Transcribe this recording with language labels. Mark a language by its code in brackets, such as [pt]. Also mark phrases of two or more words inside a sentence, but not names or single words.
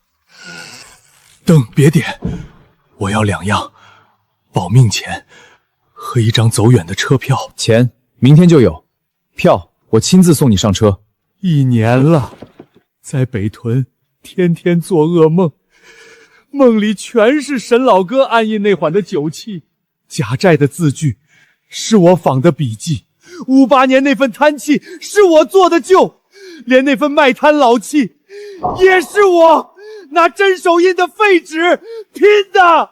[zh] 燈別點，我要2樣：保命錢和一张走遠的車票。錢明天就有，票我親自送你上車。 1 年了，在北屯天天做噩夢，夢裡全是沈老哥暗印那款的酒器，假債的字據是我仿的筆記，58年那份贪契是我做的旧，连那份卖炭老契也是我拿真手印的废纸拼的。